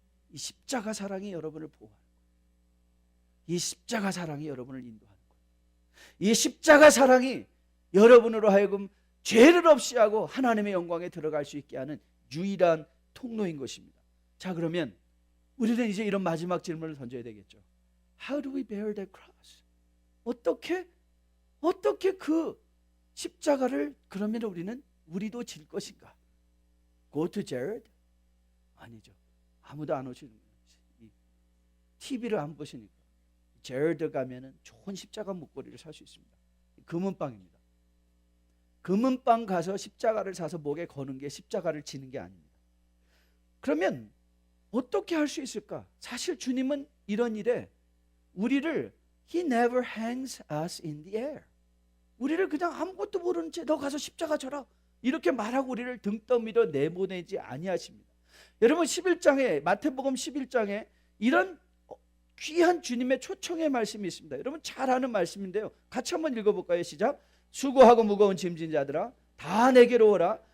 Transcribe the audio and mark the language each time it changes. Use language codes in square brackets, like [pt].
[ko] 이 십자가 사랑이 여러분을 보호하는 거예요. 이 십자가 사랑이 여러분을 인도하는 거예요. 이 십자가 사랑이 여러분으로 하여금 죄를 없이 하고 하나님의 영광에 들어갈 수 있게 하는 유일한 통로인 것입니다. 자, 그러면 우리는 이제 이런 마지막 질문을 던져야 되겠죠. [en] How do we bear that cross? [ko] 어떻게 그 십자가를 그러면 우리도 질 것인가? [en] Go to Jared? [ko] 아니죠. 아무도 안 오시는 거예요. TV를 안 보시니까. 제르드 가면은 좋은 십자가 목걸이를 살 수 있습니다. 금은방입니다. 금은방 가서 십자가를 사서 목에 거는 게 십자가를 지는 게 아닙니다. 그러면 어떻게 할 수 있을까? 사실 주님은 이런 일에 우리를 [en] He never hangs us in the air. [ko] 우리를 그냥 아무것도 모르는 채 너 가서 십자가 져라 이렇게 말하고 우리를 등 떠밀어 내보내지 아니하십니다. 여러분, 11장에, 마태복음 11장에 이런 귀한 주님의 초청의 말씀이 있습니다. 여러분 잘 아는 말씀인데요. 같이 한번 읽어볼까요? 시작. 수고하고 무거운 짐진 자들아 다 내게로 오라.